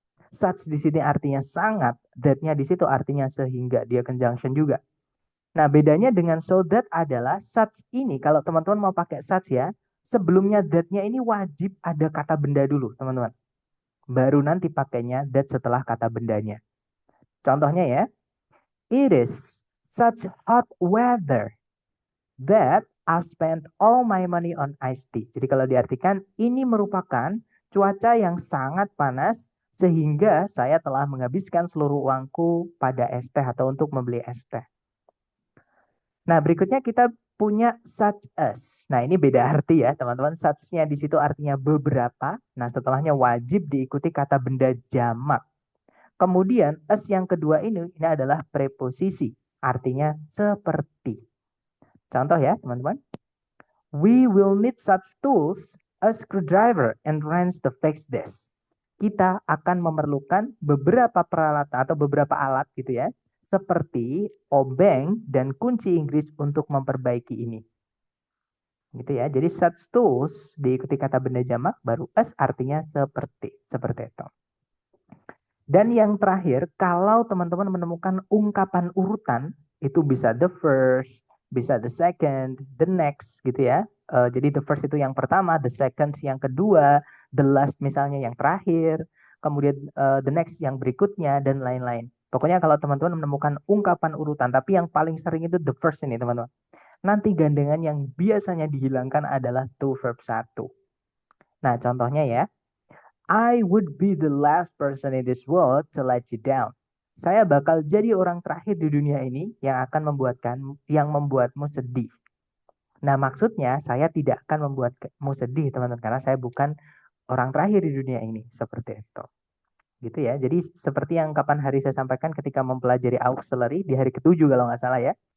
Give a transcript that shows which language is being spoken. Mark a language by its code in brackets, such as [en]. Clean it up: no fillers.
[id] Such di sini artinya sangat, that-nya di situ artinya sehingga, dia conjunction juga. Nah, bedanya dengan so that adalah such ini, kalau teman-teman mau pakai such ya, sebelumnya that-nya ini wajib ada kata benda dulu, teman-teman. Baru nanti pakainya that setelah kata bendanya. Contohnya ya, [en] it is such hot weather that I've spent all my money on iced tea. [id] Jadi kalau diartikan, ini merupakan cuaca yang sangat panas sehingga saya telah menghabiskan seluruh uangku pada es teh atau untuk membeli es teh. Nah, berikutnya kita punya such as. Nah, ini beda arti ya, teman-teman. Such-nya di situ artinya beberapa. Nah, setelahnya wajib diikuti kata benda jamak. Kemudian, as yang kedua ini adalah preposisi. Artinya seperti. Contoh ya, teman-teman. [en] We will need such tools, a screwdriver, and wrench to fix this. [id] Kita akan memerlukan beberapa peralatan atau beberapa alat gitu ya, seperti obeng dan kunci Inggris untuk memperbaiki ini. Gitu ya. Jadi such tools diikuti kata benda jamak, baru as artinya seperti itu. Dan yang terakhir, kalau teman-teman menemukan ungkapan urutan, itu bisa the first, bisa the second, the next gitu ya. Jadi the first itu yang pertama, the second yang kedua, the last misalnya yang terakhir, kemudian the next yang berikutnya, dan lain-lain. Pokoknya kalau teman-teman menemukan ungkapan urutan, tapi yang paling sering itu the first ini teman-teman. Nanti gandengan yang biasanya dihilangkan adalah to verb 1. Nah contohnya ya, [en] I would be the last person in this world to let you down. [id] Saya bakal jadi orang terakhir di dunia ini yang akan membuatmu sedih. Nah, maksudnya saya tidak akan membuatmu sedih, teman-teman, karena saya bukan orang terakhir di dunia ini, seperti itu. Gitu ya. Jadi seperti yang kapan hari saya sampaikan ketika mempelajari auxiliary di hari ke-7 kalau nggak salah ya.